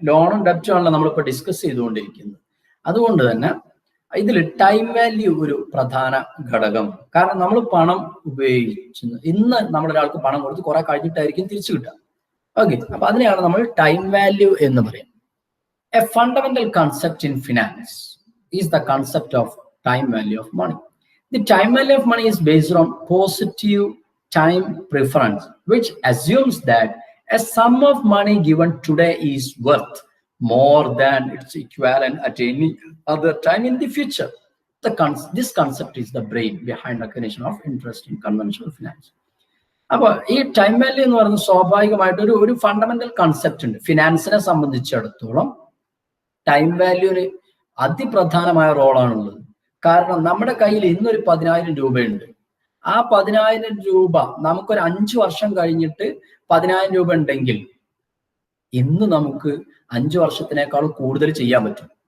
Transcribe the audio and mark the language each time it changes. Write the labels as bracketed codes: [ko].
[ml] ലോണും ഡെറ്റും ആണല്ലോ നമ്മളിപ്പോൾ ഡിസ്കസ് ചെയ്തുകൊണ്ടിരിക്കുന്നത്. അതുകൊണ്ട് തന്നെ ഇതിൽ ടൈം വാല്യൂ ഒരു പ്രധാന ഘടകമാണ്. കാരണം നമ്മൾ പണം ഉപയോഗിച്ചു, ഇന്ന് നമ്മളൊരാൾക്ക് പണം കൊടുത്ത് കുറെ കഴിഞ്ഞിട്ടായിരിക്കും തിരിച്ചു കിട്ടുക. ഓക്കെ, അപ്പൊ അതിനെയാണ് നമ്മൾ ടൈം വാല്യൂ എന്ന് പറയുന്നത്. [en] A fundamental concept in finance is the concept of time value of money. The time value of money is based on positive time preference, which assumes that a sum of money given today is worth more than its equivalent at any other time in the future. This concept is the brain behind recognition of interest in conventional finance. [ml] അപ്പോൾ ഈ time value എന്ന് പറയുന്നത് സ്വാഭാവികമായിട്ട് ഒരു fundamental concept ഉണ്ട്. ഫിനാൻസിനെ സംബന്ധിച്ചിടത്തോളം time വാല്യൂവിന് അതിപ്രധാനമായ റോളാണുള്ളത്. കാരണം നമ്മുടെ കയ്യിൽ ഇന്നൊരു 10,000 രൂപയുണ്ട്. ആ 10,000 രൂപ നമുക്കൊരു 5 വർഷം കഴിഞ്ഞിട്ട് 10,000 രൂപ ഉണ്ടെങ്കിൽ ഇന്ന് നമുക്ക് 5 വർഷത്തിനേക്കാൾ കൂടുതൽ ചെയ്യാൻ പറ്റും.